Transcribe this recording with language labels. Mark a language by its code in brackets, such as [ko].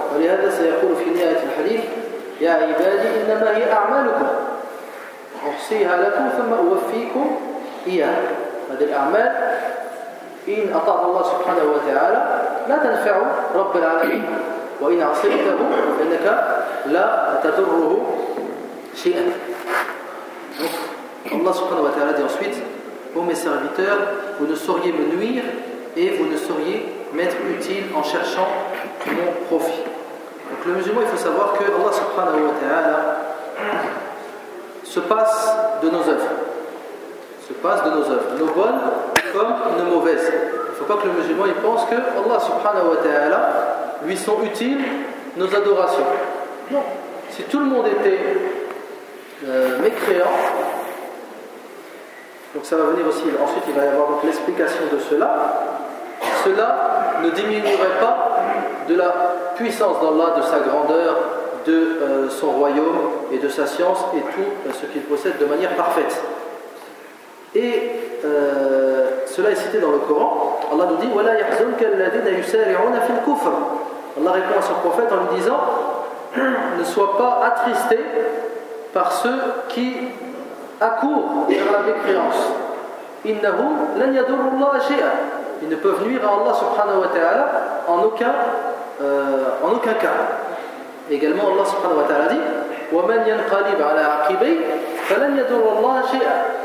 [ar] ولهذا سيقول في نهاية الحديث: يا عبادي إنما هي أعمالكم أحصيها لكم ثم أوفيكم إياها. هذه الأعمال إن أطاع الله سبحانه وتعالى لا تنفع رب العالمين، وإن عصيته فإنك لا تضره شيئا. [fr] الله سبحانه وتعالى dit ensuite: ô mes serviteurs, vous ne sauriez me nuire et vous ne sauriez m'être utile en cherchant mon profit. Donc le musulman, il faut savoir que Allah subhanahu wa ta'ala se passe de nos œuvres. Se passe de nos œuvres, nos bonnes comme nos mauvaises. Il ne faut pas que le musulman il pense que Allah subhanahu wa ta'ala lui sont utiles nos adorations. Non. Si tout le monde était mécréant, donc ça va venir aussi, ensuite il va y avoir donc l'explication de cela, cela ne diminuerait pas de la puissance d'Allah, de sa grandeur, de son royaume et de sa science et tout ce qu'il possède de manière parfaite. Et cela est cité dans le Coran. Allah nous dit: [ar] وَلَا يَحْزُنْكَ الَّذِينَ يُسَارِعُونَ فِي الْكُفْرِ. [fr] Allah répond à son prophète en lui disant: ne sois pas attristé par ceux qui accourent vers la mécréance. [ar] إِنَّهُمْ لَنْ يَدُرُّ اللَّهَ شَيْئًا. [fr] Ils ne peuvent nuire à Allah subhanahu wa ta'ala en aucun cas. Également Allah subhanahu wa ta'ala dit: [ar] وَمَنْ يَنْقَلِبْ عَلَىٰ عَقِبَيْهِ فَلَنْ يَدُرُّ اللَّهَ شَيْئًا.